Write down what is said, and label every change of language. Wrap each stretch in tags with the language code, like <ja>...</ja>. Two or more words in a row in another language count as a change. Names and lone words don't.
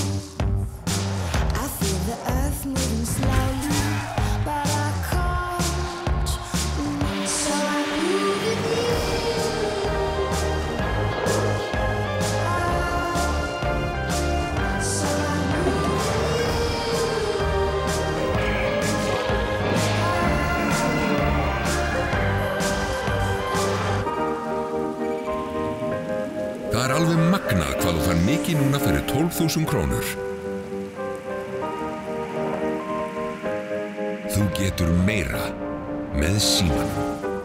<en>I feel the earth moving slowly, but I can't move. So I move with you. So I move with</en> <is>Það er alveg magnað hvað þú fær mikið núna fyrir 12.000 krónur. Þú getur meira með símanum.</is>